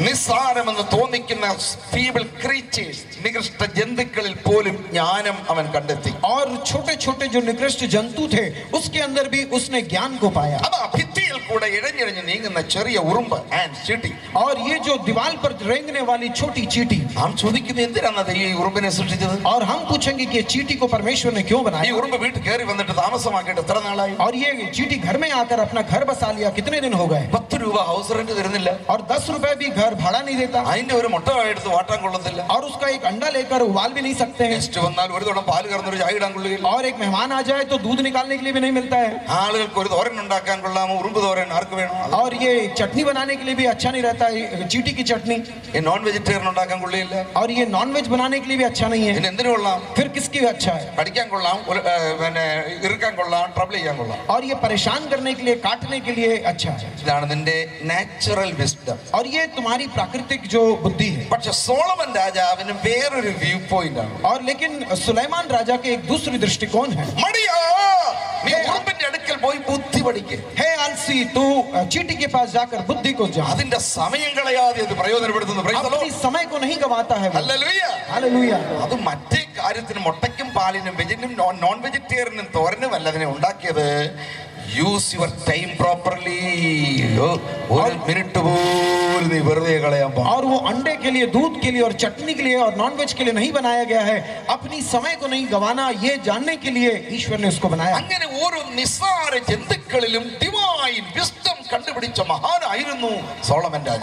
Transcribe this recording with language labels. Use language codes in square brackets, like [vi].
[ml] നിസ്സാരമെന്ന് തോന്നിക്കുന്ന [en] feeble creatures, [ml] നികൃഷ്ട ജന്തുക്കളിൽ പോലും ജ്ഞാനം അവൻ കണ്ടെത്തി. [hi] और छोटे छोटे जो निकृष्ट जंतु थे उसके अंदर भी उसने ज्ञान को पाया. [ml] അതാ ഭിത്തിയിൽ കൂടെ ഇഴഞ്ഞിഴഞ്ഞ് നീങ്ങുന്ന ചെറിയ ഉറുമ്പ് ആൻഡ് ചീട്ടി. [hi] और ये जो दीवार पर रेंगने वाली छोटी चींटी, [ml] നാം ചോദിക്കുന്നത് എന്തിനാണ് ദൈവം ഈ ഉറുമ്പിനെ സൃഷ്ടിച്ചത്? [hi] और हम पूछेंगे कि चींटी को परमेश्वर ने क्यों [ml] ഈ [hi] बनाया, [ml] ഉറുമ്പ് വീട്ടിൽ കയറി വന്നിട്ട് താമസമാക്കിയിട്ട് എത്ര നാളായി? [hi] और ये चींटी घर में आकर अपना घर बसा लिया कितने दिन हो गए, [ml] 10 രൂപ [en] house rent [ml] തരുന്നില്ല, [hi] और 10 रुपए भी घर भाड़ा नहीं देता, [ml] അതിന്റെ ഒരു മുട്ട എടുത്ത് വാട്ടാൻ കൊള്ളത്തില്ല, [hi] और उसका एक अंडा लेकर उबाल भी नहीं सकते हैं, [ml] ഗസ്റ്റ് വന്നാൽ ഒരു തോളം പാല് കറന്നൊരു ചായ ഇടാൻ കൊള്ളുകയില്ല, [hi] और एक मेहमान आ जाए तो दूध निकालने के लिए भी नहीं मिलता है, [ml] ആളുകൾക്ക് ഒരു തോരൻ ഉണ്ടാക്കാൻ കൊള്ളാമോ? ഉറുമ്പ് തോരൻ ആർക്ക് വേണം? [hi] और ये चटनी बनाने के लिए भी अच्छा नहीं रहता है, चींटी की चटनी, [ml] ഈ നോൺ വെജിറ്റേറിയൻ ഉണ്ടാക്കാൻ കൊള്ളിയില്ല, [hi] और ये नॉन वेज बनाने के लिए भी अच्छा नहीं है, [ml] പിന്നെ എന്തിനു കൊള്ളാം? [hi] फिर किसके लिए अच्छा है, [ml] പഠിക്കാൻ കൊള്ളാം, പിന്നെ ഇറുക്കാൻ കൊള്ളാം, ട്രബിൾ ചെയ്യാൻ കൊള്ളാം. [hi] और ये परेशान करने के लिए, काटने के लिए अच्छा है, [ml] ഇതാണ് നിന്റെ [en] Natural wisdom. [hi] और ये तुम्हारी प्राकृतिक जो बुद्धि है. [ml] പക്ഷെ സോളമൻ രാജാവിന് വേറൊരു [en] view point [ml] ആണ്. [hi] और लेकिन सुलेमान राजा के एक दूसरी दृष्टिकोण है. [ml] മടിയാ, നീ ഉറുമ്പിന്റെ അടുക്കൽ പോയി ബുദ്ധി പഠിക്ക്. [hi] हे आलसी, तू चींटी के पास जाकर बुद्धि को जान. [ml] അതിന്റെ സമയം കളയാതെ അത് പ്രയോജനപ്പെടുത്തുന്നു. [en] Praise the Lord. [hi] अपनी समय को नहीं गवाता है वो. [ml] ഹല്ലേലൂയ. [hi] हालेलुया. [ml] അത് മറ്റേ കാര്യത്തിന് മുട്ടയ്ക്കും പാലിനും വെജിനും നോൺ വെജിറ്റേറിയനും തോരനും അല്ലതിനെ ഉണ്ടാക്കിയത്. [en] Use your time properly. [ml] ഒരു മിനിറ്റ് പോലും നീ വെറുതെ കളയാൻ പാടില്ല. [hi] और वो अंडे के लिए, दूध के लिए और चटनी के लिए और नॉनवेज के लिए नहीं बनाया गया है. अपनी समय को नहीं गवाना, ये जानने के लिए ईश्वर ने उसको बनाया. [ml] അങ്ങനെ ഓരോ നിസ്സാര ജന്തുക്കളിലും [en] divine wisdom [ml] കണ്ടുപിടിച്ച മഹാനായിരുന്നു സോളമൻ രാജ.